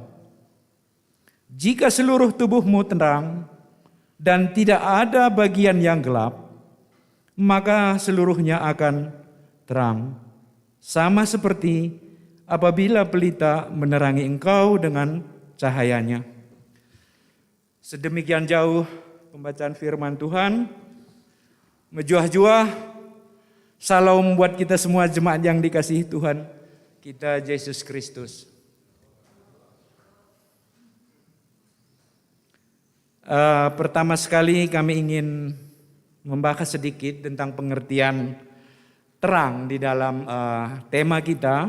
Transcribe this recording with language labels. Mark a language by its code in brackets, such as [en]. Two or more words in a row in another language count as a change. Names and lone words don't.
[id] Jika seluruh tubuhmu terang dan tidak ada bagian yang gelap, maka seluruhnya akan terang. Sama seperti apabila pelita menerangi engkau dengan cahayanya. Sedemikian jauh pembacaan firman Tuhan. Menjuah-juah Salam buat kita semua jemaat yang dikasihi Tuhan kita Yesus Kristus. Pertama sekali kami ingin membahas sedikit tentang pengertian terang di dalam tema kita.